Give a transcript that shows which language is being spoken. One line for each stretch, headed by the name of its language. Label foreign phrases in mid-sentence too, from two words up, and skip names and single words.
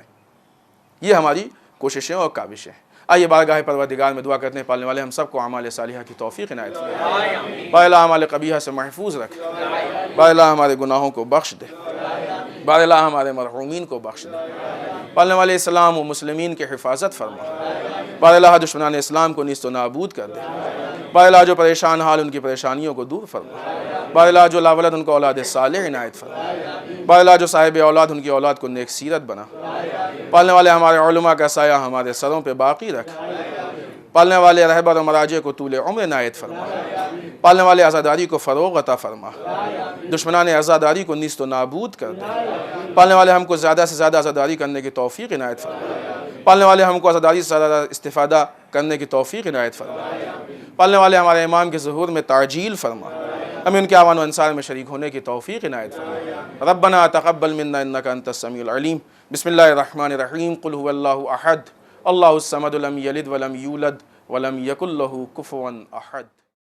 Urdu: یہ ہماری کوششیں اور کاوشیں ہیں. آئیے بارگاہ پروردگار میں دعا کرتے ہیں پالنے والے ہم سب کو اعمال صالحہ کی توفیق عنایت فرمائے. بار اللہ اعمال قبیحہ سے محفوظ رکھ. بار اللہ ہمارے گناہوں کو بخش دے. بار اللہ ہمارے مرحومین کو بخش دے. پالنے والے اسلام و مسلمین کی حفاظت فرما. بار اللہ دشمنان اسلام کو نیست و نابود کر دے. بالا جو پریشان حال ان کی پریشانیوں کو دور فرما، بالا جو لاولد ان کو اولاد صالح عنایت فرما، بالا جو صاحب اولاد ان کی اولاد کو نیک سیرت بنا، پالنے والے ہمارے علماء کا سایہ ہمارے سروں پہ باقی رکھ، پالنے والے رہبر و مراجع کو طول عمر عنایت فرما، پالنے والے عزاداری کو فروغ عطا فرما، دشمنان عزاداری کو نیست و نابود کر دے، پالنے والے ہم کو زیادہ سے زیادہ عزاداری کرنے کی توفیق عنایت فرما، پالنے والے ہم کو عزاداری سے زیادہ استفادہ کرنے کی توفیق عنایت فرما، پالنے والے ہمارے امام کے ظہور میں تعجیل فرما، ہمیں ان کے اعوان و انصار میں شریک ہونے کی توفیق عنایت فرما۔
Arabic: ربنا تقبل منا انک انت السمیع العلیم۔ بسم اللہ الرحمن الرحیم۔ قل هو اللہ احد اللہ الصمد لم یلد ولم یولد ولم یکن لہ کفوا احد۔